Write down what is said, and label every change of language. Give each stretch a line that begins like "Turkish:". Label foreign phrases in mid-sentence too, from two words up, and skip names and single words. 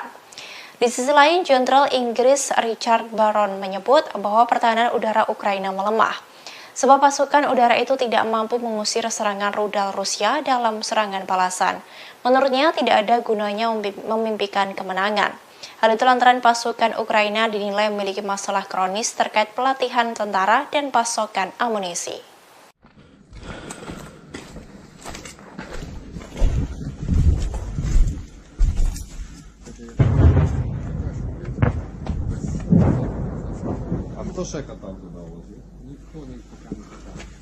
Indonesian: Di sisi lain, Jenderal Inggris Richard Barron menyebut bahwa pertahanan udara Ukraina melemah, sebab pasukan udara itu tidak mampu mengusir serangan rudal Rusia dalam serangan balasan. Menurutnya, tidak ada gunanya memimpikan kemenangan. Hal itu lantaran pasukan Ukraina dinilai memiliki masalah kronis terkait pelatihan tentara dan pasokan amunisi.
Russian: Кто шека там туда возит? Никто пока не показал.